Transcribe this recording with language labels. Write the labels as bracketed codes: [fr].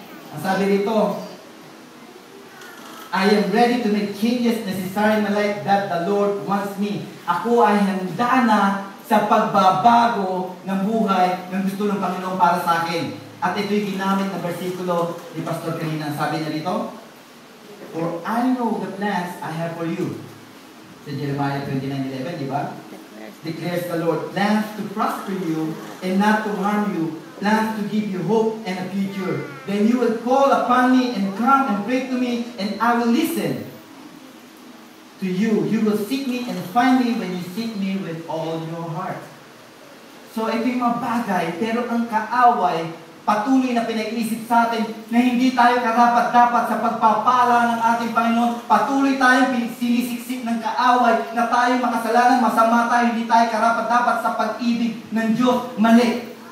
[tl] Ang sabi dito, [en] I am ready to make changes necessary in my life that the Lord wants me. [tl] Ako ay handa na sa pagbabago ng buhay ng gusto ng Panginoon para sa akin. At ito'y ginamit na versikulo ni Pastor kanina. Sabi niya dito, [en] for I know the plans I have for you. [tl] Sa Jeremiah 29:11, di ba? [en] Declares the Lord, plans to prosper you and not to harm you, plans to give you hope and a future. Then you will call upon me and come and pray to me, and I will listen to you. You will seek me and find me when you seek me with all your heart. [tl] So ito yung mga bagay, pero ang kaaway, patuloy na pinag-iisip sa atin na hindi tayo karapat-dapat sa pagpapala ng ating Panginoon. Patuloy tayong sinisiksik ng kaaway na tayo makasalanan, masama tayo, hindi tayo karapat-dapat sa pag-ibig ng Diyos. Mali.